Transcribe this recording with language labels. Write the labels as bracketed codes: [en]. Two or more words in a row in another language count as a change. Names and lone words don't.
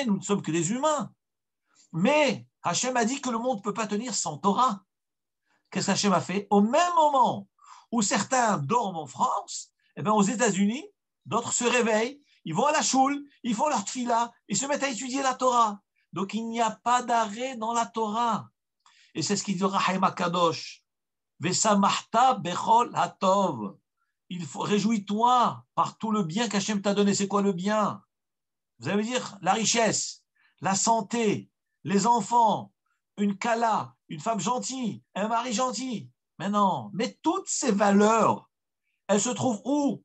[fr] Nous ne sommes que des humains. Mais Hachem a dit que le monde ne peut pas tenir sans Torah. Qu'est-ce qu'Hachem a fait? Au même moment où certains dorment en France, eh bien aux États-Unis, d'autres se réveillent, ils vont à la choule, ils font leur tfila, ils se mettent à étudier la Torah. Donc il n'y a pas d'arrêt dans la Torah. Et c'est ce qu'il dit Rahaim Akadosh. [he] ושמחת בכל הטוב. [fr] Il faut réjouis-toi par tout le bien qu'Hachem t'a donné. C'est quoi le bien? Vous allez me dire la richesse, la santé, les enfants, une kala, une femme gentille, un mari gentil. Mais non, mais toutes ces valeurs, elles se trouvent où?